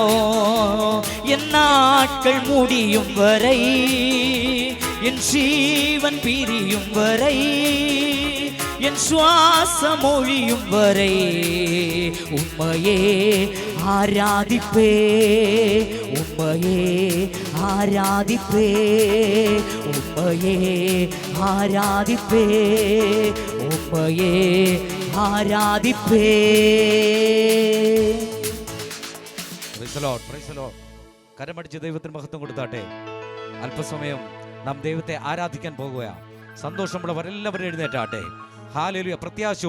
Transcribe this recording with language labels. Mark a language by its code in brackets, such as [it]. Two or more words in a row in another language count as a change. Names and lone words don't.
[ta] என் நாட்கள் முடியும் வரை, என் ஜீவன் பிரியும் வரை, என் சுவாசம் மொழியும் வரை உம்மையே ஆராதிப்பே, உம்மையே ஆராதிப்பே, உம்மையே ஆராதிப்பே, உம்மையே ആരാധിപ്പേ. [ml] കരമടിച്ച് ദൈവത്തിന് മഹത്വം കൊടുത്താട്ടെ. അല്പസമയം നാം ദൈവത്തെ ആരാധിക്കാൻ പോകുകയാണ്. സന്തോഷമുള്ളവർ എല്ലാവരും എഴുന്നേറ്റാട്ടെ. ഹല്ലേലൂയ.